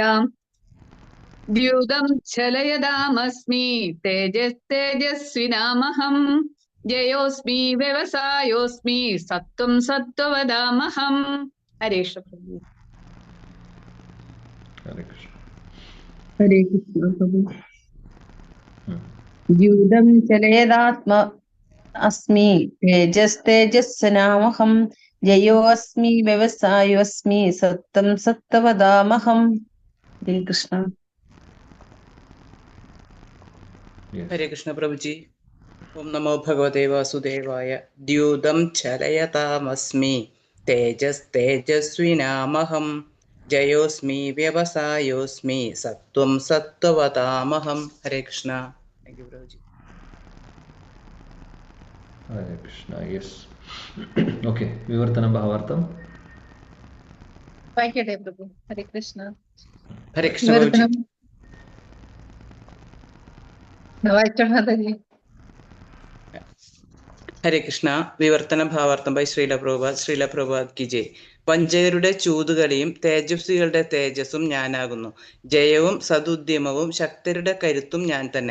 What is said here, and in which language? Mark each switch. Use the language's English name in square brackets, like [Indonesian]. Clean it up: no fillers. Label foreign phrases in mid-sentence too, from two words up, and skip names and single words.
[Sanskrit] ദ്യൂതം ചലയതാമസ്മി തേജസ്വിനാമഹം ജയോസ്മി വ്യവസായോസ്മി സത്വം സത്വവതാമഹം. [Malayalam] ഹരേ കൃഷ്ണ. ഹരേ കൃഷ്ണ. [Hindi] हरे कृष्ण प्रभु। ഉം. [Sanskrit] द्यूतं चलेदात्म अस्मि तेजस्तेजस्विनामहं जयोऽस्मि व्यवसायोऽस्मि सत्तं सत्तवदामहम्। [Hindi] हरे कृष्ण। [English] Yes. [Hindi] हरे कृष्ण प्रभु जी। [Sanskrit] ओम नमो भगवते वासुदेवाय। द्यूतं चलयतामस्मि तेजस्तेजस्विनामहं जयोऽस्मि व्यवसायोऽस्मि सत्त्वं सत्त्ववतामहं। [Hindi] हरे कृष्ण। [English] thank you [Hindi] प्रभु जी। [English] Hare Krishna. Yes. [Malayalam] Okay. വിവർത്തനം ഭാവാർത്ഥം. വായിക്കട്ടെ പ്രഭു. ഹരേ കൃഷ്ണ. [Hindi] हरे कृष्ण प्रभु जी। [Malayalam] വിവർത്തനം വായിച്ചോ മാതാജി. ഹരേ കൃഷ്ണ. വിവർത്തന ഭാവാർത്ഥം ബൈ ശ്രീല പ്രഭുപാദ്. [Hindi] श्रील प्रभुपाद की जय. [Malayalam] വഞ്ചകരുടെ ചൂതുകളിയും തേജസ്വികളുടെ തേജസ്സും ഞാനാകുന്നു. ജയവും സതുദ്യമവും ശക്തരുടെ കരുത്തും ഞാൻ തന്നെ.